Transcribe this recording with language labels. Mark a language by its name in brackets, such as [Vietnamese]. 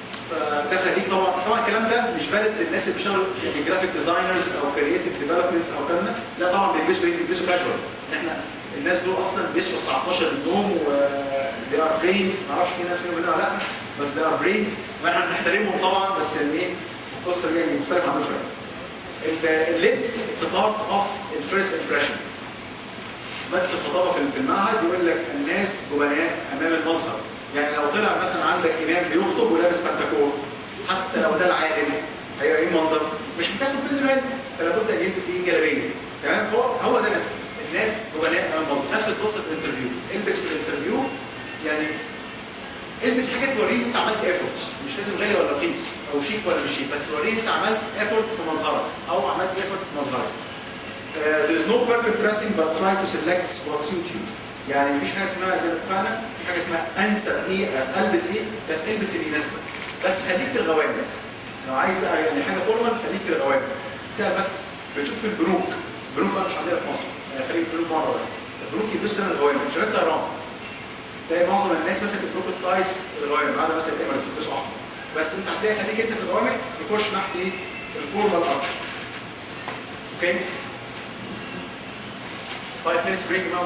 [Arabic] فده خليك طبعا الكلام ده مش فالid للناس اللي بيشتغلوا يعني جرافيك ديزاينرز او كرييتيف ديفلوبمنتس او الكلام ده، لا طبعا بيلبسوا ايه؟ بيلبسوا كاجوال. احنا الناس دول اصلا بيصحوا الساعه 12 النوم و [English] they are brains، [Arabic] ما اعرفش في ناس منهم ولا لا، بس [English] they are brains [Arabic] واحنا بنحترمهم طبعا، بس يعني ايه القصه دي يعني مختلفه عنهم شويه. [English] اللبس it's a part of the first impression. [Arabic] ماده الخطابه في المعهد يقول لك الناس جبناء امام المظهر. يعني لو طلع مثلا عندك امام بيخطب ولابس بنتكور، حتى لو ده العالم هيبقى ايه المنظر؟ مش بتاخد منه العلم، فلا بد ان يلبس ايه؟ جلابيه. تمام؟ هو ده الناس جبناء امام المظهر. نفس القصه في الانترفيو، البس في الانترفيو يعني البس حاجه توريني انت عملت ايفورت، مش لازم غالي ولا رخيص او شيك ولا مش شيك، بس وريني انت عملت ايفورت في مظهرك او عملت ايفورت في مظهرك. [English] There is no perfect dressing but try to select what suits you. [Arabic] يعني مفيش حاجه اسمها زي ما اتفقنا، في حاجه اسمها انسب ايه، البس ايه، بس البس اللي يناسبك، بس خليك في الغوامق. لو عايز بقى يعني حاجه فورمال خليك في الغوامق. سهل بس بتشوف في البنوك بقى مش عندنا في مصر، يعني خليك البنوك بره بس، البنوك يلبسوا دايما الغوامق، شركات طيران تلاقي معظم الناس مثلا بتروح التايس الغوامق، ما عدا مثلا الاماراتس يلبسوا احمر، بس انت هتلاقي خليك انت في الغوامق يخش ناحيه ايه؟ الفورمال اكتر. [English] Okay? 5 minutes break now.